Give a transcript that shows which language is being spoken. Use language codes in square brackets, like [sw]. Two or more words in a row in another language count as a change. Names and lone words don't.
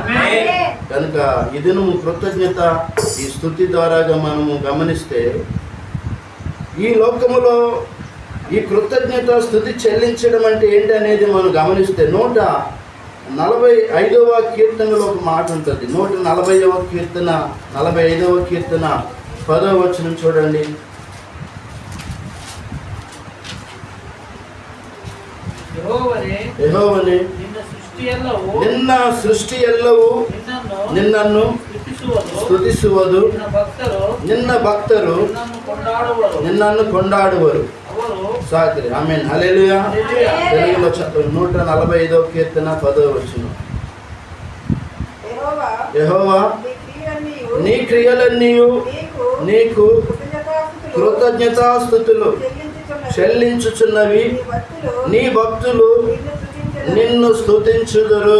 [te] కనుక ఈ దినము కృతజ్ఞత, ఈ స్తుతి ద్వారాగా మనము గమనిస్తే ఈ లోకములో ఈ కృతజ్ఞత స్తుతి చెల్లించడం అంటే ఏంటనేది మనం గమనిస్తే 145వ కీర్తనలో ఒక మాట ఉంటుంది. 140వ కీర్తన 45వ కీర్తన 10వ వచనం చూడండి. [kn] యెహోవనే ನಿನ್ನ ಸೃಷ್ಟಿ ಎಲ್ಲವೂ ನಿನ್ನನ್ನು ಸ್ತುತಿಸುವುದು, ನಿನ್ನ ಭಕ್ತರು ನಿನ್ನನ್ನು ಕೊಂಡಾಡುವರು. ಸಾಕ್ರಿ. ಆಮೇನ್, ಹಲ್ಲೆಲೂಯಾ. [te] తెలుగులో చదువు 145వ కీర్తన 10వ వచనం. యెహోవా, నీ క్రియలన్నీయు నీకు కృతజ్ఞతాస్తుతులు చెల్లించుచున్నవి, నీ భక్తులు నిన్ను స్తుతించుదురు.